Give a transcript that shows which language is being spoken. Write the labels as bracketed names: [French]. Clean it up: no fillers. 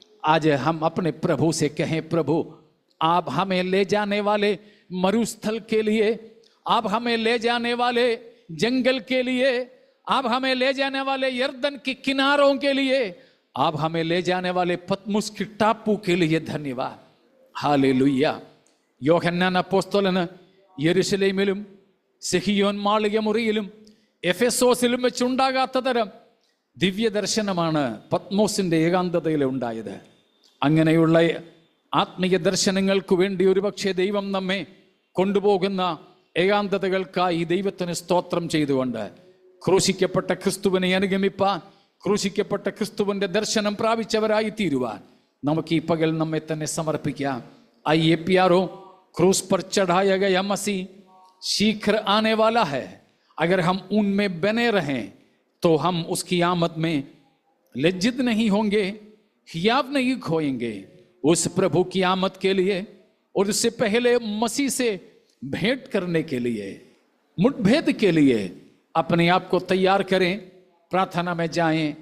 [Hindi] आज हम अपने प्रभु से कहें, प्रभु आप हमें ले जाने वाले मरुस्थल के लिए, आप हमें ले जाने वाले जंगल के लिए, आप हमें ले जाने वाले यर्दन के किनारों के लिए, आप हमें ले जाने वाले पतमुस की टापू के लिए धन्यवाद। हालेलुया. [Malayalam] യോഹന്നാൻ അപ്പോസ്തലന് യെരുശലേമിലും സിഹിയോൻ മാളിക മുറിയിലും എഫെസോസിലും വെച്ചുണ്ടാകാത്ത തരം ദിവ്യദർശനമാണ് പത്മോസിന്റെ ഏകാന്തതയിൽ ഉണ്ടായത്. അങ്ങനെയുള്ള ആത്മീയ ദർശനങ്ങൾക്ക് വേണ്ടി ഒരുപക്ഷെ ദൈവം നമ്മെ കൊണ്ടുപോകുന്ന ഏകാന്തതകൾക്കായി ദൈവത്തിന് സ്തോത്രം ചെയ്തുകൊണ്ട് ക്രൂശിക്കപ്പെട്ട ക്രിസ്തുവിനെ അനുഗമിപ്പാൻ, ക്രൂശിക്കപ്പെട്ട ക്രിസ്തുവിന്റെ ദർശനം പ്രാപിച്ചവരായി തീരുവാൻ നമുക്ക് ഈ പകൽ നമ്മെ തന്നെ സമർപ്പിക്കാം. [Hindi] आइए प्यारों, क्रूस पर चढ़ाया गया मसीह शीघ्र आने वाला है. अगर हम उनमें बने रहें तो हम उसकी आमद में लज्जित नहीं होंगे, हियाव नहीं खोएंगे. उस प्रभु की आमद के लिए और उससे पहले मसीह से भेंट करने के लिए, मुठभेद के लिए अपने आप को तैयार करें. प्रार्थना में जाएं.